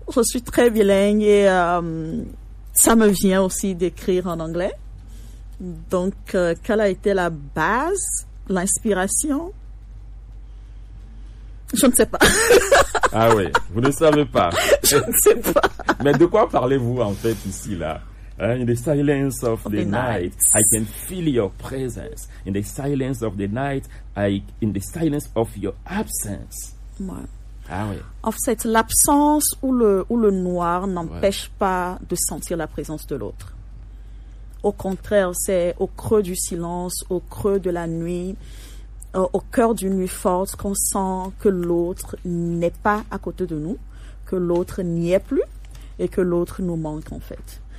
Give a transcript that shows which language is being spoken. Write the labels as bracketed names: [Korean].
[French] Je suis très bilingue et ça me vient aussi d'écrire en anglais. Donc, quelle a été la base, l'inspiration? Je ne sais pas. Ah oui, vous ne savez pas. Je ne sais pas. Mais de quoi parlez-vous en fait ici là? [English] In the silence of the night, I can feel your presence. In the silence of the night, in the silence of your absence. [French] Ouais. Ah oui. En fait, l'absence ou le noir n'empêche ouais. pas de sentir la présence de l'autre. Au contraire, c'est au creux du silence, au creux de la nuit, au cœur d'une nuit forte qu'on sent que l'autre n'est pas à côté de nous, que l'autre n'y est plus et que l'autre nous manque en fait.